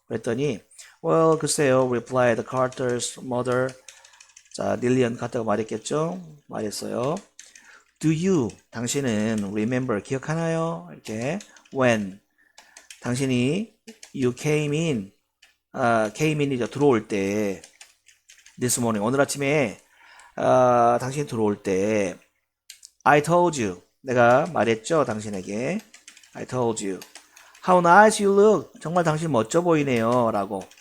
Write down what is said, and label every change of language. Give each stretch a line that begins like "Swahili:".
Korean: 그랬더니
English: well,
Korean: 글쎄요,
English: replied Carter's mother.
Korean: 자, 릴리언 카터가 말했어요.
English: Do you,
Korean: 당신은
English: remember,
Korean: 기억하나요? 이렇게
English: when,
Korean: 당신이
English: you came in, came in이죠.
Korean: 들어올 때
English: this morning,
Korean: 오늘 아침에 당신이 들어올 때
English: I told you,
Korean: 내가 말했죠. 당신에게
English: I told you how nice you look,
Korean: 정말 당신 멋져 보이네요 라고.